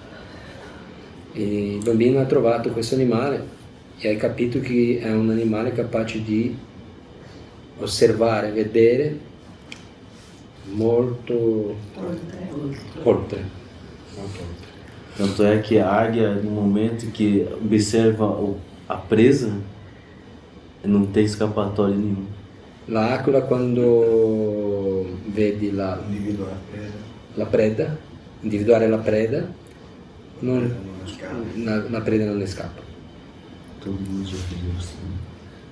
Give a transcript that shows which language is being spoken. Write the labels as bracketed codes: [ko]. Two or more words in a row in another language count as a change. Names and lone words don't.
[it] E il bambino ha trovato questo animale e ha capito che è un animale capace di osservare, vedere molto oltre. [pt] Tanto é que a águia, no momento que observa a presa, não tem escapatória nenhuma. [it] L'aquila, quando vedi individuare la preda, la preda non ne scappa. [pt] Todo mundo já viu assim.